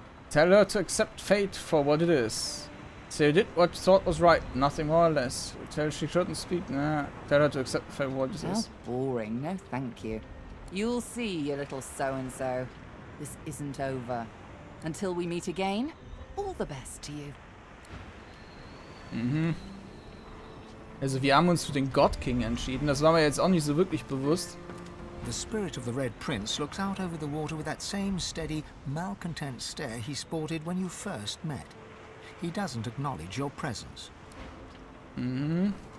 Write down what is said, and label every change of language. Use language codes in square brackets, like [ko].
[en] Tell her to accept fate for what it is. Say you did what you thought was right, nothing more or less. Tell her she shouldn't speak. Nah, tell her to accept fate for what it is. How boring. No, thank you. You'll see, you little so-and-so. This isn't over. Until we meet again, all the best to you. Mhm. [de] Also wir haben uns für den God King entschieden. Das war mir jetzt auch nicht so wirklich bewusst. [en] The spirit of the Red Prince looks out over the water with that same steady, malcontent stare he sported when you first met. He doesn't acknowledge your presence. Mhm.